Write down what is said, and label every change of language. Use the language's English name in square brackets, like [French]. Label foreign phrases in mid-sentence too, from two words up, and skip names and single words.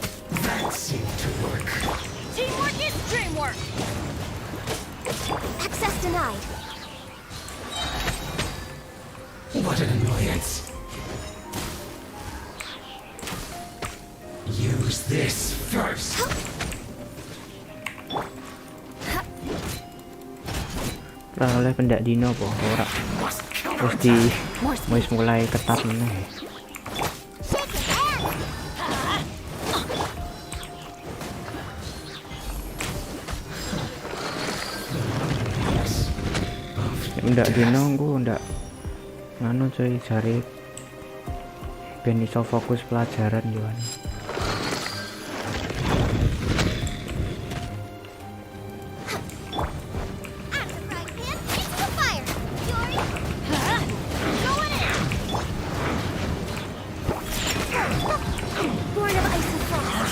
[English] That seemed to work. Teamwork is dreamwork! Access denied. What an annoyance. Use this first. [Javanese] Lah oleh pendak dino po ora. Wis mulai ketat meneh. Ndak dino ku ndak nganu coy jare ben iso fokus pelajaran Yohan. [English] Born of ice and frost.